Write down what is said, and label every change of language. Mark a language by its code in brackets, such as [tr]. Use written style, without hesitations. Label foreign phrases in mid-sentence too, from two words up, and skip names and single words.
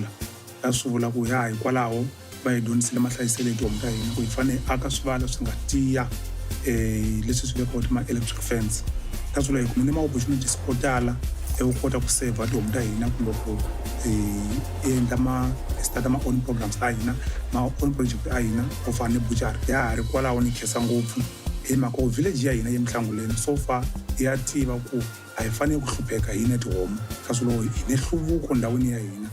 [ts] Ta swi vula ku ya hikwalaho va hi donisile mahlayiselo ya tihomu ta hina ku hi fanele aka swivala swi nga tiya leswi swi vekaka ma- [en] electric fence. [ts] Ta swi vula hi kumile ma-opportunities ko tala ku kota ku save tihomu ta hina kumbe ku endla start ma- [en] own programs [ts] ta hina, ma- [en] own project [ts] ta hina ku fana ni butchery. Ya ha ri kwalaho ni khensa ngopfu hi mhaka ku village ya hina eMihlanguleni [en] so far [ts] ya tiva ku a hi fanele ku hlupheka hina tihomu. Ka swi vula hi ne nhluvuko ndhawini ya hina.